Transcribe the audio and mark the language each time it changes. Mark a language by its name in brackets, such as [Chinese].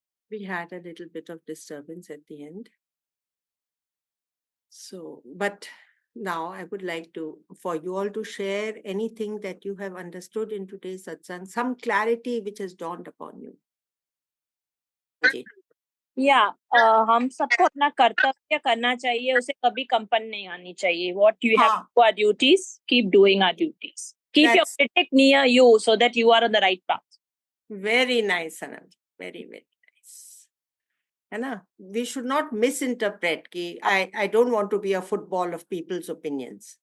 [English] We had a little bit of disturbance at the end. So, but now I would like for you all to share anything that you have understood in today's satsang, some clarity which has dawned upon you. [Hindi] या हम सबको अपना कर्तव्य करना चाहिए, उसे कभी कंपन नहीं आनी चाहिए. [English] What you have to do our duties, keep doing our duties. Keep your critic near you so that you are on the right path. Very nice, Anand. Very, very nice. [Hindi] है ना? [English] We should not misinterpret कि I don't want to be a football of people's opinions.